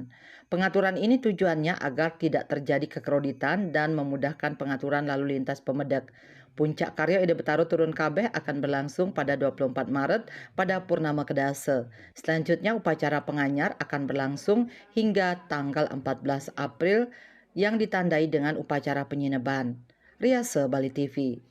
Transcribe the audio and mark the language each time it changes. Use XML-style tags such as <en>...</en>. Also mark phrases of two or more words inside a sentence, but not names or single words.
<id>Pengaturan ini tujuannya agar tidak terjadi kekreditan dan memudahkan pengaturan lalu lintas pemedak. Puncak karya Ide Betara Turun Kabeh akan berlangsung pada 24 Maret pada Purnama Kedase. Selanjutnya upacara penganyar akan berlangsung hingga tanggal 14 April yang ditandai dengan upacara penyineban. Riase Bali TV.</id>